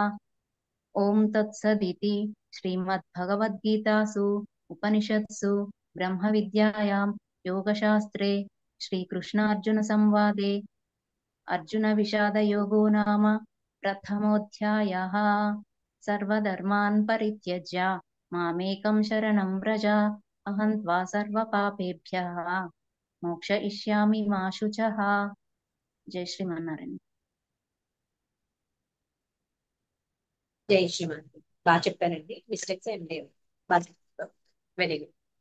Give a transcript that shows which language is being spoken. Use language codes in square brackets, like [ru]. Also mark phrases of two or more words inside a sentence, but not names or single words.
[sa] ॐ तत्सदिति श्रीमद्भगवद्गीतासु उपनिषत्सु ब्रह्मविद्यायां योगशास्त्रे श्रीकृष्णार्जुनसंवादे अर्जुनविषादयोगो नाम प्रथमोऽध्यायः सर्वधर्मान् परित्यज्य मामेकं शरणं व्रज अहं त्वा सर्वपापेभ्यः मोक्षयिष्यामि मा शुचः। [te] जय శ్రీమన్నారాయణ। జై శ్రీమన్. బాగా చెప్పారండి, మిస్టేక్స్ ఏం లేవు. బాగా చెప్పారు. [en] very good.